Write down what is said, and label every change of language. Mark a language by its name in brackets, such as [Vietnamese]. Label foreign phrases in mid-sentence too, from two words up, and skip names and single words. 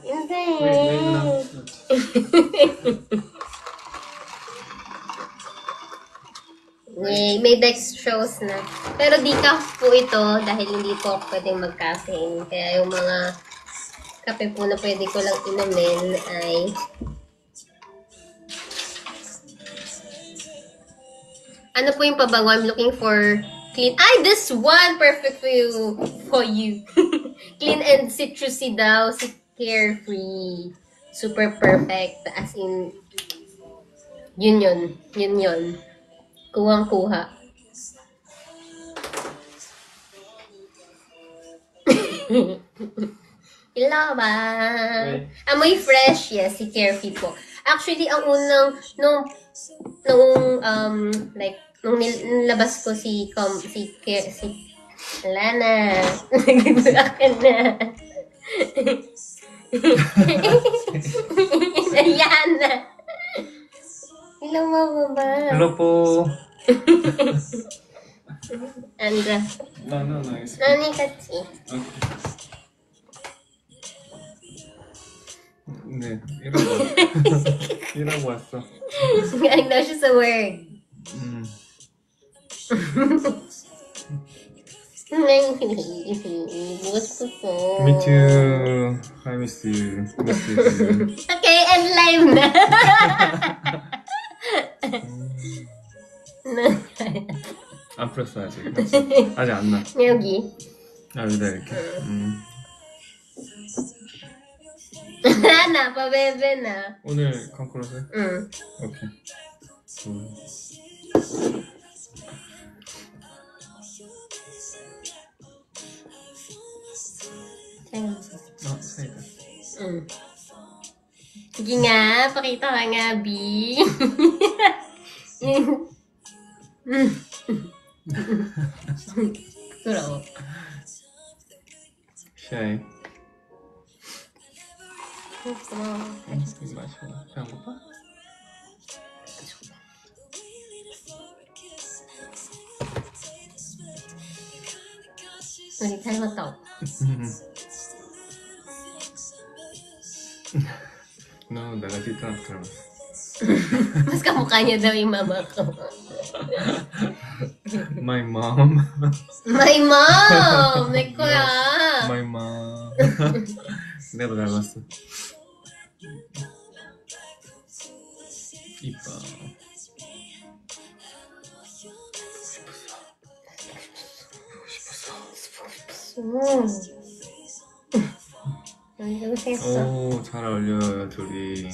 [Korean] Insa. 왜 누나? [Filipino] Yay, may dextrose na. Pero decaf po ito dahil hindi po ako pwedeng mag-caffeine. Kaya yung mga kape po na pwede ko lang inumin ay ano po yung pabango? [English] I'm looking for clean. Ay, this one! Perfect for you. For you. Clean and citrusy [Filipino] daw. Si Carefree. [English] Super perfect. As in, [Filipino] yun yun. Yun yun. Kuwang-kuha. Hello ba? Amoy fresh, yes, si Carefree po. Actually, ang unang, nung nilabas ko si Lana. Nagbuakan na. Ayan na. [English] Hello, mama. Hello po. And, No, it's [Filipino] nani kasi? [Korean] okay. 네, 일하고 왔어. [Filipino] Galing daw siya sa work. Bukas ko po. [English] Me too. I miss you. Miss you. Okay, and live na. [Korean] 안 풀었어 아직. 아직 안 나. 여기. 여기다 이렇게. [Filipino] Na, pabebe na. [Korean] 오늘 컨크로스? 응. 오케이. 사이다. 응. [Filipino] Sige nga, pakita ka nga, B. Kuro. [Korean] 샤이. 어, 마셔. 배 안 고파? 우리 닮았다. No, 내가 뒷사람 닮았어. [Filipino] Mas kamukha niya daw yung mama ko. [English] My mom. My mom! [Korean] 내 거야. [English] My mom. [Korean] 내가 닮았어. 이뻐. 오, 잘 어울려요, 둘이.